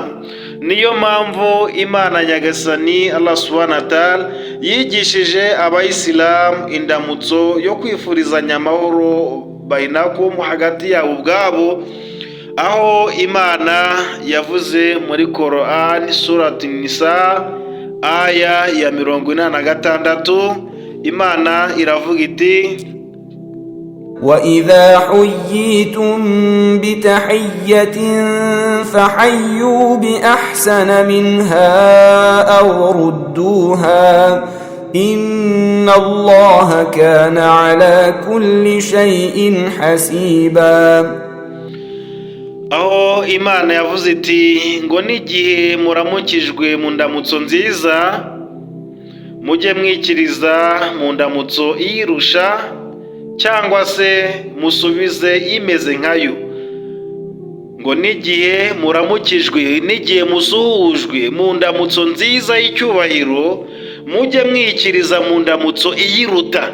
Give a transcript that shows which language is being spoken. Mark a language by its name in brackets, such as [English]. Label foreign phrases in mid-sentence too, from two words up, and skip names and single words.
[Kinyarwanda] niyo mpamvu Imana Nyagasani Allah [Arabic] سبحانه وتعالى [Kinyarwanda] yigishije abayisilamu indamutso yo kwifurizanya amahoro bainakum, hagati yabo ubwabo, aho Imana yavuze muri Quran surati Nisa aya ya 46, Imana iravuga iti: [Arabic] وَإِذَا حُيِّيتُم بِتَحِيَّةٍ فَحَيُّوا بِأَحْسَنَ مِنْهَا أَوْ رُدُّوهَا إِنَّ اللَّهَ كَانَ عَلَى كُلِّ شَيْءٍ حَسِيبًا. [Kinyarwanda] aho Imana yavuze iti ngo n'igihe muramukijwe mu ndamutso nziza mujye mwikiriza mu ndamutso iyirusha, cyangwa se musubize imeze nkayo. ngo n'igihe muramukijwe, n'igihe musuhujwe mu ndamutso nziza y'icyubahiro, mujye mwikiriza mu ndamutso iyiruta.